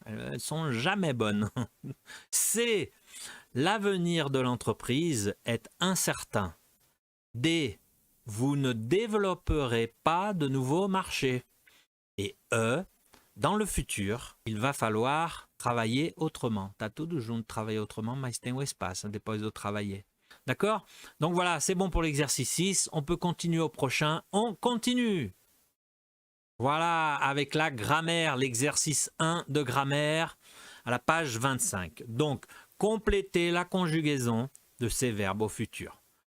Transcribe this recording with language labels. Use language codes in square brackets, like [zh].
[fr] Elles ne sont jamais bonnes. C, l'avenir de l'entreprise est incertain. D, vous ne développerez pas de nouveaux marchés. Et E, dans le futur, il va falloir travailler autrement. [pt] Tá tudo junto, [fr] travailler autrement, [pt] mas tem o espaço, depois de travailler. [fr] D'accord? Donc voilà, c'est bon pour l'exercice 6. On peut continuer au prochain. On continue. Voilà, avec la grammaire, l'exercice 1 de grammaire à la page 25. Donc, complétez la conjugaison de ces verbes au futur.